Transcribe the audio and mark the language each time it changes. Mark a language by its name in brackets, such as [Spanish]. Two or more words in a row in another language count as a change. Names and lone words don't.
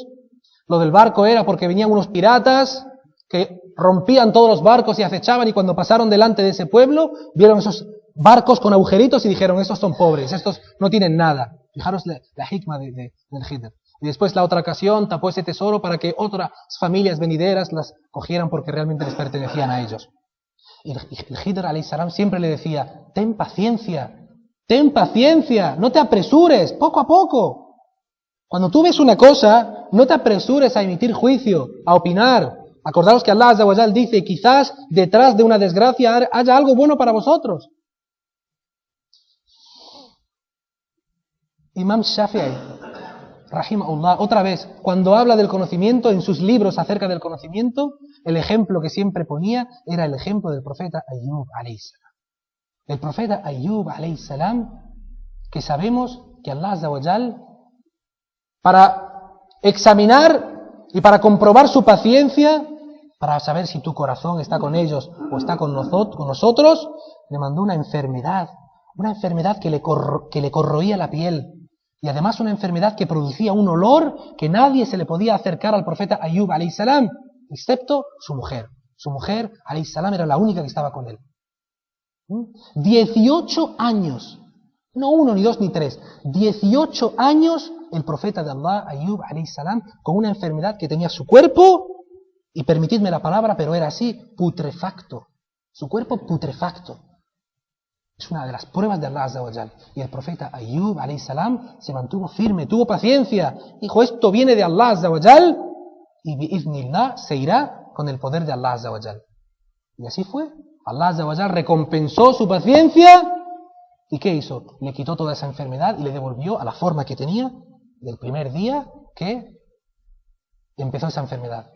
[Spanish] Lo del barco era porque venían unos piratas que rompían todos los barcos y acechaban, y cuando pasaron delante de ese pueblo, vieron esos barcos con agujeritos y dijeron, estos son pobres, estos no tienen nada. Fijaros la hikmah del Khidr. Y después la otra ocasión tapó ese tesoro para que otras familias venideras las cogieran porque realmente les pertenecían a ellos. Y el Khidr [Arabic] عليه السلام [Spanish] siempre le decía, ten paciencia, no te apresures, poco a poco. Cuando tú ves una cosa, no te apresures a emitir juicio, a opinar. Acordaos que Allah [Arabic] عز وجل [Spanish] dice, quizás detrás de una desgracia haya algo bueno para vosotros. Imam Shafi'i, rahimahullah, otra vez, cuando habla del conocimiento, en sus libros acerca del conocimiento, el ejemplo que siempre ponía era el ejemplo del profeta Ayyub [Arabic] عليه السلام. [Spanish] El profeta Ayyub [Arabic] عليه السلام, [Spanish] que sabemos que Allah [Arabic] عز وجل, [Spanish] para examinar y para comprobar su paciencia, para saber si tu corazón está con ellos o está con nosotros, le mandó una enfermedad que le corroía la piel. Y además una enfermedad que producía un olor que nadie se le podía acercar al profeta Ayyub [Arabic] عليه السلام, [Spanish] excepto su mujer. Su mujer [Arabic] عليه السلام [Spanish] era la única que estaba con él. 18 años, no 1, ni 2, ni 3, 18 años el profeta de Allah, Ayyub [Arabic] عليه السلام, [Spanish] con una enfermedad que tenía su cuerpo, y permitidme la palabra, pero era así, putrefacto. Su cuerpo putrefacto. Es una de las pruebas de Allah [Arabic] عز وجل. [Spanish] Y el profeta Ayyub [Arabic] عليه السلام [Spanish] se mantuvo firme, tuvo paciencia. Dijo, esto viene de Allah [Arabic] عز وجل, [Spanish] y bi'iznillah se irá con el poder de Allah [Arabic] عز وجل. [Spanish] Y así fue. Allah [Arabic] عز وجل [Spanish] recompensó su paciencia. ¿Y qué hizo? Le quitó toda esa enfermedad y le devolvió a la forma que tenía del primer día que empezó esa enfermedad.